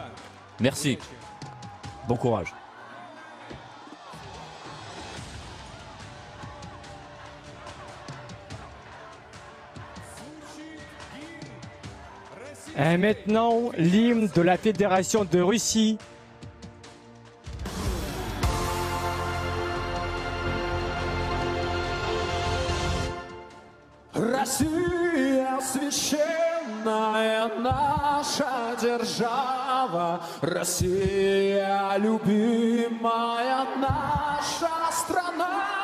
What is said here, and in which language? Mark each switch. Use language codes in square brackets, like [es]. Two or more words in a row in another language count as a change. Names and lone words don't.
[fr] Merci. Bon courage. Et maintenant, l'hymne de la Fédération de Russie. [ru] Россия священная наша держава, Россия любимая наша страна,